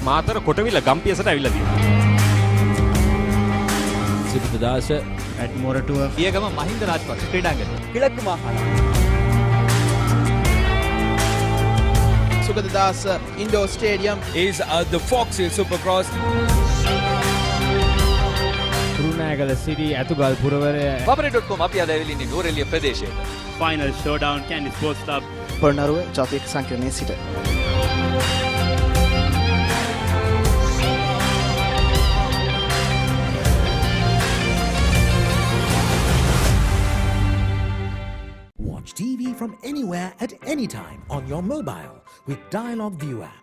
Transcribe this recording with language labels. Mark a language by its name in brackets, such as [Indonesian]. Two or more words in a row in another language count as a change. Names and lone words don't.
[Sinhala] මාතර කොටවිල ගම්පියසට ඇවිල්ලා තියෙනවා. සිරිතදාස ඇට්මෝරටුව පියගම මහින්ද රාජපක්ෂ ක්‍රීඩාංගණය. [Tamil] கிழக்கு மாகாணம். [Sinhala] සුගතදාස ඉන්ඩෝර් ස්ටේඩියම් [English] is the Fox Hill Supercross. [Sinhala] කුරුණෑගල සිටි ඇතුගල් පුරවරය Babane.com අපි අද ඇවිල්ලා ඉන්නේ නුවරඑළිය ප්‍රදේශයට. ෆයිනල් ෂෝඩවුන් කැන්ඩි ස්පෝර්ට්ස් ක්ලබ් පොළොන්නරුව ජාතික සංකීර්ණයේ සිට [English] Watch TV from anywhere at any time on your mobile with Dialog View app.